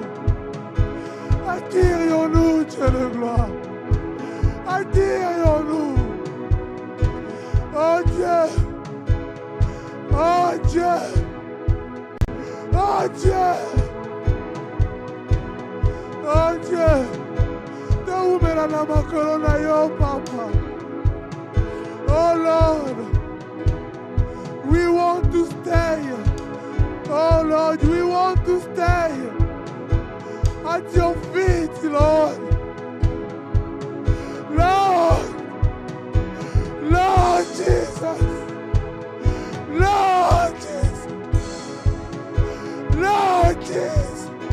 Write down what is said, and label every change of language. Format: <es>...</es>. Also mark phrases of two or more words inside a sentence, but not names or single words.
<fr>Attire-nous, Dieu de gloire. Attire-nous. Oh Dieu. Oh Dieu. Oh Dieu. Oh Dieu.</fr> <ln>Taumela na makolo na yo, Papa.</ln> <en>Oh Lord. We want to stay. Oh Lord, we want to stay at your feet, Lord. Lord. Lord Jesus. Lord Jesus. Jésus.</en>